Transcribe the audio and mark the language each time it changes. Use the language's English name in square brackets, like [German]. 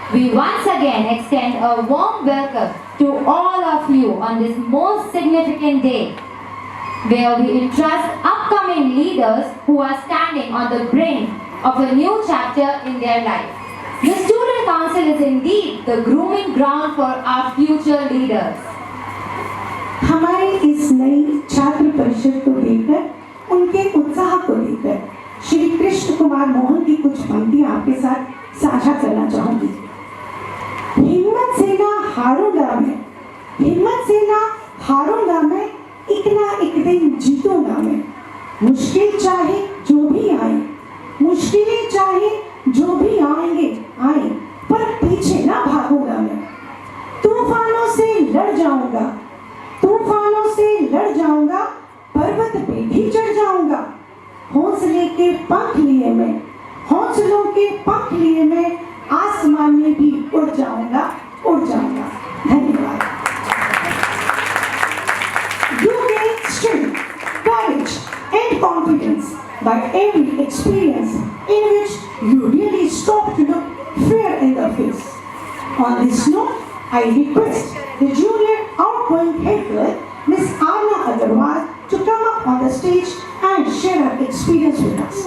[English] We once again extend a warm welcome to all of you on this most significant day, where we entrust upcoming leaders who are standing on the brink of a new chapter in their life. The Student Council is indeed the grooming ground for our future leaders. [Hindi] हमारे इस नई छात्र परिषद को देखकर, उनके उत्साह को देखकर, श्री कृष्ण कुमार मोहन की कुछ पंक्तियां आपके साथ साझा करना चाहूंगी। हिम्मत से ना हारूंगा मैं, हिम्मत से ना हारूंगा मैं, एक ना एक दिन जीतूंगा मैं। मुश्किल चाहे जो भी आए, मुश्किलें चाहे जो भी आएंगे आए, पर पीछे ना भागूंगा मैं। तूफानों से लड़ जाऊंगा, तूफानों से लड़ जाऊंगा, पर्वत पे भी चढ़ जाऊंगा। हौसले के पंख लिए मैं, हौसलों के पंख लिए मैं, आसमान में भी उड़ जाऊंगा, उड़ जाऊंगा। धन्यवाद। [English] You gain strength, courage, and confidence by every experience in which you really stop to look fear in the face. On this note, I request the junior outgoing head girl, Miss Anna Agarwal, to come up on the stage and share her experience with us.